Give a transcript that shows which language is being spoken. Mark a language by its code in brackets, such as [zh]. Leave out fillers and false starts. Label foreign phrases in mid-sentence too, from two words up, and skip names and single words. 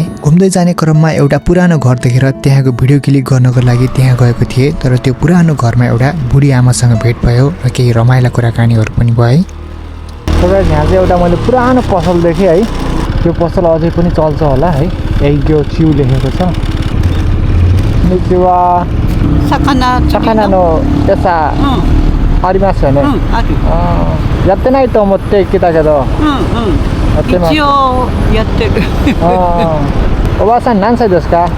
[ne] घुम्दै जाने क्रममा एउटा पुरानो घर देखेर त्यहाँको [en] video click [ne] गर्नको लागि त्यहाँ गएको थिएँ, तर त्यो पुरानो घरमा एउटा बुढी आमासँग भेट भयो र केही रमाइला कुराकानीहरू पनि भए। यहाँ चाहिँ एउटा मैले पुरानो पसल देखेँ है। त्यो पसल अझै पनि चल्छ होला है। यही त्यो चिउ लेखेको छ। こんにちは。 [ja] 魚の餌ありますよね。ある。やってないと思って来たけど。やってます。一応やってる。おばあさん何歳ですか？